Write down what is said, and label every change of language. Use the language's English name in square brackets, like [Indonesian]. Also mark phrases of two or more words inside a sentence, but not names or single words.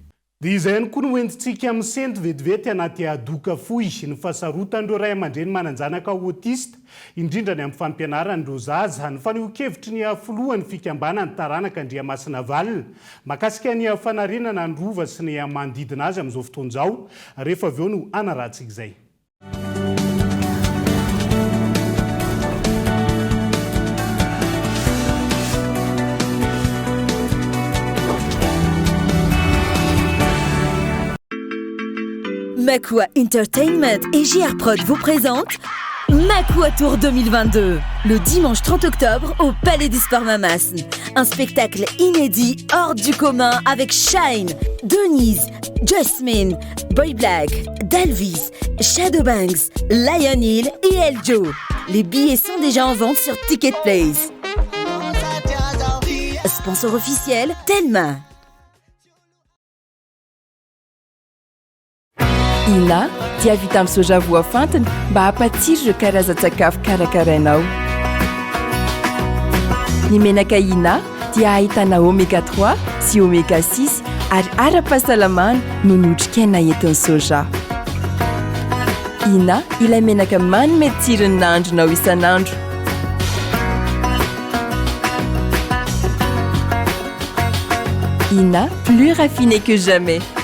[Malagasy] Dia izay ihany koa no hoentintsika amin'ny sento vetivety anaty adoka fohy ny fahasarotan'ireo ray aman-dreny mananjanaka autiste indrindra ny amin'ny fampianaran'ireo zaza ny faneho-kevitry ny afilohan'ny fikambanany taranaka Andriamasina Valina makasika ny fanarenana ny rova sy ny manodidina azy amin'izao fotoan'izao rehefa avy eo no anarahantsika izay. [French] Makua Entertainment et JR Prod vous présentent Makua Tour 2022, le dimanche 30 octobre au Palais des Sports Mamas. Un spectacle inédit hors du commun avec Shine, Denise, Jasmine, Boy Black, Dalvis, Shadowbanks, Lion Hill et Eljo. Les billets sont déjà en vente sur Ticketplace. Sponsor officiel, Telma. [Malagasy] Ina dia vita amin'ny soja voafantina mba hampatsiro ireo karazan-tsakafo karakarainao. Ny menaka Ina dia ahitana oméga 3 sy oméga 6 ary ara-pahasalamana no notrikaina entin'ny soja. Ina ilay menaka manome tsirony nahandronao isan'andro. Ina, [French] plus raffiné que jamais.